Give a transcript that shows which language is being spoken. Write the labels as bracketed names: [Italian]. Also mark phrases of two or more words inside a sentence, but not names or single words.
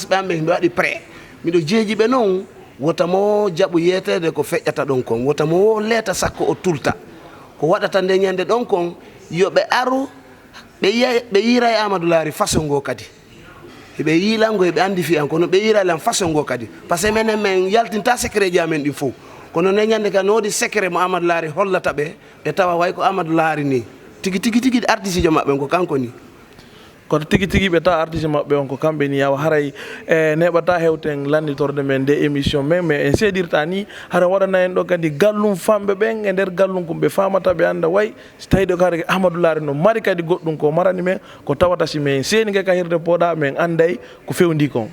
[Fula] ɓe am ɓe ɓe waɗi pré miɗo jeeji ɓe noon wota mo jaɓu yetede ko feƴƴata ɗon kon wota mo leeta sakko o tulta ko waɗata nde ñande ɗon kon yoɓe aru ɓe yiira e Amadou Laari façon ngo kadi ɓe yiilango eɓe andi fiyan kono ɓe yiiraylan façon ngo kadi [French] par ce que [Fula] menen men yaltinta secret ji amen ɗin fof kono ne ñande ka no waɗi secret mo Amadou Laari hollata ɓe tawa way ko Amadou Laari ni tigi artiste jo maɓɓe ko kanko ni kono tigi ɓe tawa artiste maɓɓe on ko kamɓe ni yawa haray e neɓata hewten landitorde men nde émission men mais en seeɗirta ni hara waɗana en ɗo kadi gallum famɓe ɓen e nder gallum ko ɓe famata ɓe anda way so tawi ɗo kadi Amadou Laari no mari kadi goɗɗum ko marani men ko tawata si men seeni ka hirde pooɗa men anday ko fewndi kon